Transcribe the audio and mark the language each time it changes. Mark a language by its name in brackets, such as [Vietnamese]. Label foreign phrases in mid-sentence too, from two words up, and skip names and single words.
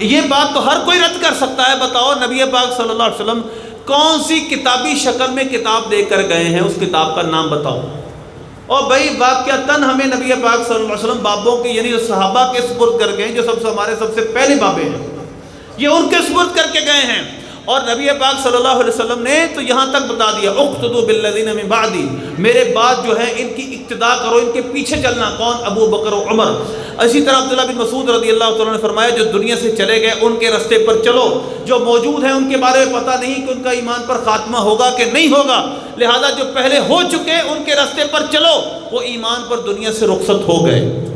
[Urdu] یہ بات تو ہر کوئی رد کر سکتا ہے، بتاؤ نبی پاک [Arabic] صلی اللہ علیہ وسلم [Urdu] کون سی کتابی شکل میں کتاب دے کر گئے ہیں، اس کتاب کا نام بتاؤ۔ اور بھائی واقعتاً ہمیں نبی پاک [Arabic] صلی اللہ علیہ وسلم [Urdu] بابوں کے یعنی جو صحابہ کے سپرد کر گئے ہیں، جو ہمارے سب سے پہلے بابے ہیں، یہ ان کے سپرد کر کے گئے ہیں۔ اور نبی پاک [Arabic] صلی اللہ علیہ وسلم [Urdu] نے تو یہاں تک بتا دیا، [Arabic] اقتدوا بالذین من بعدی، [Urdu] میرے بعد جو ہے ان کی اقتداء کرو، ان کے پیچھے چلنا۔ کون؟ ابو بکر و عمر۔ اسی طرح عبداللہ بن مسعود [Arabic] رضی اللہ تعالیٰ [Urdu] نے فرمایا، جو دنیا سے چلے گئے ان کے راستے پر چلو، جو موجود ہیں ان کے بارے میں پتہ نہیں کہ ان کا ایمان پر خاتمہ ہوگا کہ نہیں ہوگا، لہذا جو پہلے ہو چکے ان کے راستے پر چلو، وہ ایمان پر دنیا سے رخصت ہو گئے۔